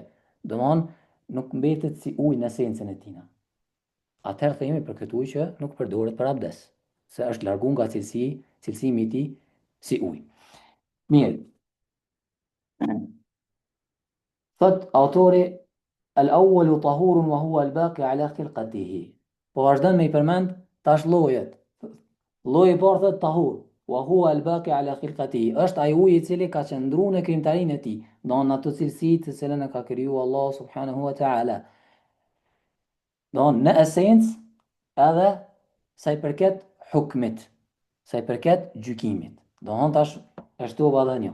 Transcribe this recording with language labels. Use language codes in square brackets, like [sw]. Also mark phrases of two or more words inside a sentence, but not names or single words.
[sq] Domthon nuk mbetet si ujë në esencën e tina. Atëherë themi për këtë ujë që nuk përdoret për abdes, se është largu nga cilësimi i tij si ujë. Mirë. Thot autori [ar] الأول طهور وهو الباقي على خلقته. [sq] Po vazhdon me I përmend tash llojet. Lloji I parë thot [ar] طهور وهو الباقي على خلقته. [sq] Është ai uji I cili ka qëndruar në krijimtarinë e tij, don ato cilësitë të cilën e ka kriju Allah [ar] سبحانه وتعالى. [sq] Don në esencë edhe sa I përket hukmit, sa I përket gjykimit. Don tash ashtu vallënjo.